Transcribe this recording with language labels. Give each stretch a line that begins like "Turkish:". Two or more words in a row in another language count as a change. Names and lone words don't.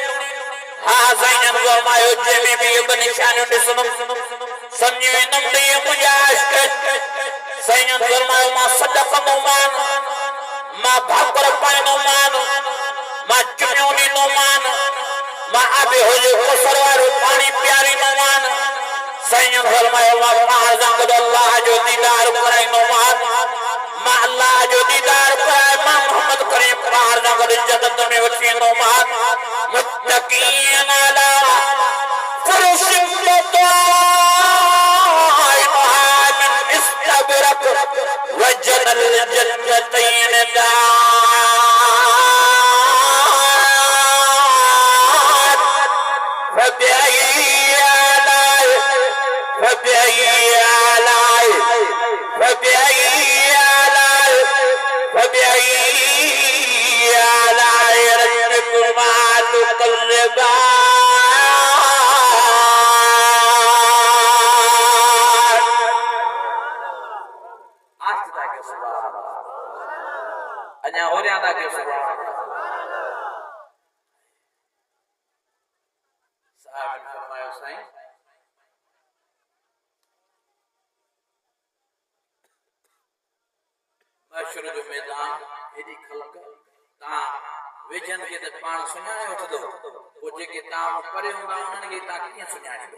Sindhi: हा साईं फरमायो जंहिंमें बि इहे ॿ निशानियूं ॾिसंदुमि सम्झी वेंदुमि त इहे मुंहिंजा इश्क साईं फरमायो मां सॾ कंदोमान मां भाकुर पाईंदोमान मां चुमियूं ॾींदोमान मां आबे हुजे कोसर वारो पाणी पीआरींदोमान। साईं फरमायो मां पाण सां गॾु अल्लाह जो दीदार कराईंदोमान मां अल्लाह जो दीदार कराए मां मोहम्मद करीम पाण सां गॾु जन्नत में वठी वेंदोमान।
Arabic: متكئين على فرش بطائنها من إستبرق و جنى الجنتين دان فبأي آلاء ربكما تكذبان.
Sindhi: आस्ता के
Arabic: سبحان الله
Sindhi: अञा होरियां के
Arabic: سبحان الله.
Sindhi: साहब फरमायो साईं महशर जो मैदान हेॾी ख़ल्क़ तव्हां वेझनि खे त पाण सुञाणे वठंदो पोइ जेके तव्हां परे हूंदा उन्हनि खे तव्हां कीअं सुञाणींदो।